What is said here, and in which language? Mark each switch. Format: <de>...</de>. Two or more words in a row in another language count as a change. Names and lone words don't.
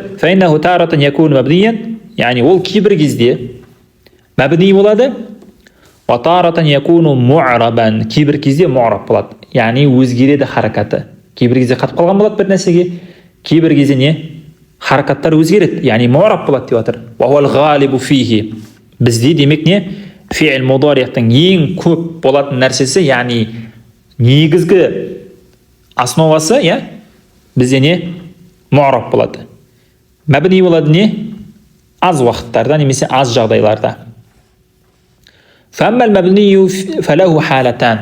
<ar>فإنه تارة يكون مبنيا,</ar> <kk>яғни ол кейбір кезде мабни болады.</kk> <ar>وتارة يكون معربا,</ar> <kk>кейбір кезде му'раб болады. Яғни өзгереді харакаты. Кейбір кезде қатып қалған болады бір нәрсеге, кейбір кезде не? Харакаттар өзгереді, яғни му'раб болады деп жатыр.</kk> <ar>وهو الغالب فيه.</ar> <kk>Бізде демек не?</kk> <ar>فعل المضارع</ar> <kk>ең көп болатын нәрсесі, яғни негізгі основасы, я? Бізде не? Му'раб болады. Мабни болады не? Аз уақыттарда немесе аз жағдайларда.</kk> <ar>فأما المبني فله حالتان.</ar>